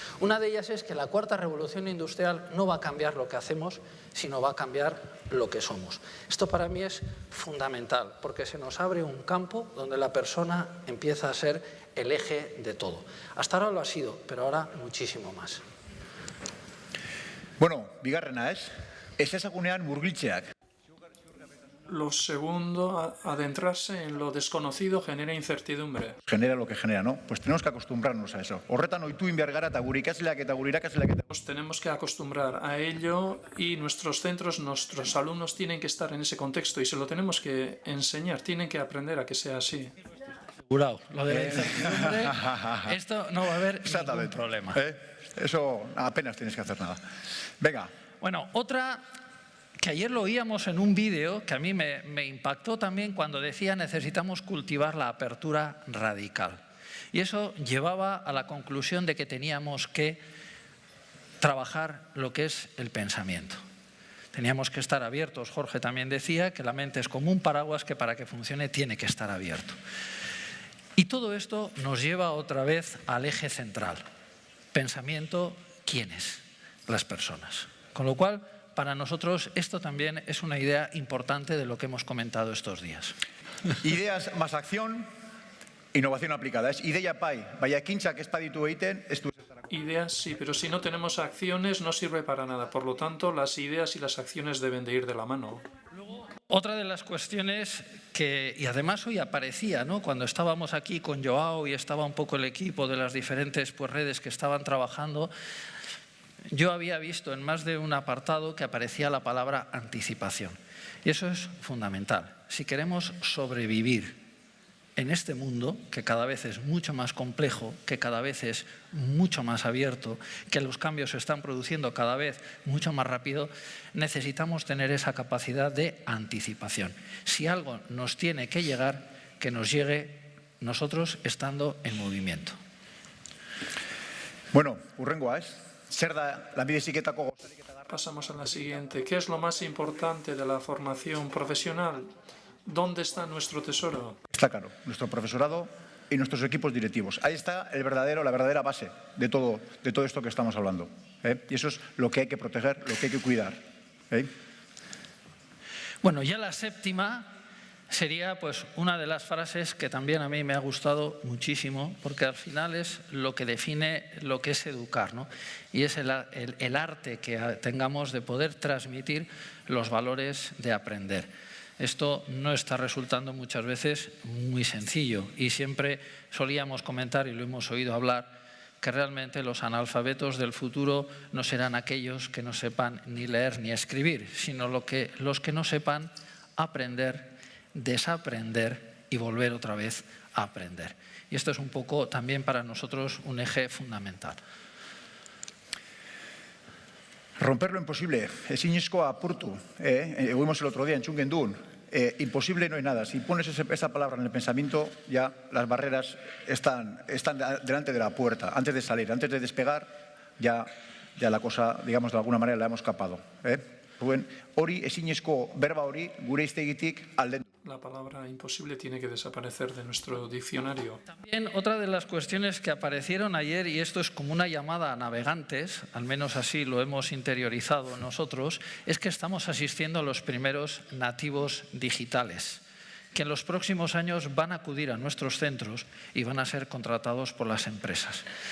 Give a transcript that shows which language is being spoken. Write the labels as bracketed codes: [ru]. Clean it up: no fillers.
[es] Una de ellas es que la cuarta revolución industrial no va a cambiar lo que hacemos, sino va a cambiar lo que somos. Esto para mí es fundamental, porque se nos abre un campo donde la persona persona empieza a ser el eje de todo. Hasta ahora lo ha sido, pero ahora muchísimo más. [eu] Bueno, bigarrena ez ezagunean murgiltzeak. [es] Lo segundo, adentrarse en lo desconocido genera incertidumbre. Genera lo que genera, ¿no? Pues tenemos que acostumbrarnos a eso. [eu] Horretan ohitu egin behar gara eta gure ikasleak eta gure irakasleak. [es] Nos tenemos que acostumbrar a ello y nuestros centros, nuestros alumnos tienen que estar en ese contexto y se lo tenemos que enseñar, tienen que aprender a que sea así. Asegurado, lo de la incertidumbre, esto no va a haber ningún problema. Eso apenas tienes que hacer nada. Venga. Bueno, otra que ayer lo oíamos en un vídeo que a mí me impactó también cuando decía necesitamos cultivar la apertura radical. Y eso llevaba a la conclusión de que teníamos que trabajar lo que es el pensamiento. Teníamos que estar abiertos. Jorge también decía que la mente es como un paraguas que para que funcione tiene que estar abierto. Y todo esto nos lleva otra vez al eje central. Pensamiento, ¿quiénes? Las personas. Con lo cual, para nosotros esto también es una idea importante de lo que hemos comentado estos días. Ideas más acción, innovación aplicada. [eu] Es ideia pai, baina ekintzak ez baditu egiten, ez du. [es] Ideas sí, pero si no tenemos acciones no sirve para nada. Por lo tanto, las ideas y las acciones deben de ir de la mano. Otra de las cuestiones que, y además hoy aparecía, ¿no? Cuando estábamos aquí con Joao y estaba un poco el equipo de las diferentes redes que estaban trabajando, yo había visto en más de un apartado que aparecía la palabra anticipación. Y eso es fundamental. Si queremos sobrevivir en este mundo, que cada vez es mucho más complejo, que cada vez es mucho más abierto, que los cambios se están produciendo cada vez mucho más rápido, necesitamos tener esa capacidad de anticipación. Si algo nos tiene que llegar, que nos llegue nosotros estando en movimiento. [eu] Bueno, hurrengoa ez? Zer da lanbide heziketako gozarik eta garrantzitsuena? [es] Pasamos a la siguiente. ¿Qué es lo más importante de la formación profesional? ¿Dónde está nuestro tesoro? Está claro, nuestro profesorado y nuestros equipos directivos. Ahí está la verdadera base de todo esto que estamos hablando. Y eso es lo que hay que proteger, lo que hay que cuidar. Bueno, ya la séptima sería pues una de las frases que también a mí me ha gustado muchísimo, porque al final es lo que define lo que es educar, ¿no? Y es el arte que tengamos de poder transmitir los valores de aprender. Esto no está resultando muchas veces muy sencillo y siempre solíamos comentar, y lo hemos oído hablar, que realmente los analfabetos del futuro no serán aquellos que no sepan ni leer ni escribir, sino los que no sepan aprender, desaprender y volver otra vez a aprender. Y esto es un poco también para nosotros un eje fundamental. Romper lo imposible, [eu] ezinezkoa apurtu. [es] Oímos el otro día en Txungendun. Imposible no hay nada. Si pones esa palabra en el pensamiento, ya las barreras están delante de la puerta. Antes de salir, antes de despegar, ya la cosa, digamos, de alguna manera la hemos capado. [eu] Hori ezinezko berba hori gure hiztegitik aldendu. [es] La palabra imposible tiene que desaparecer de nuestro diccionario. También otra de las cuestiones que aparecieron ayer, y esto es como una llamada a navegantes, al menos así lo hemos interiorizado nosotros, es que estamos asistiendo a los primeros nativos digitales, que en los próximos años van a acudir a nuestros centros y van a ser contratados por las empresas.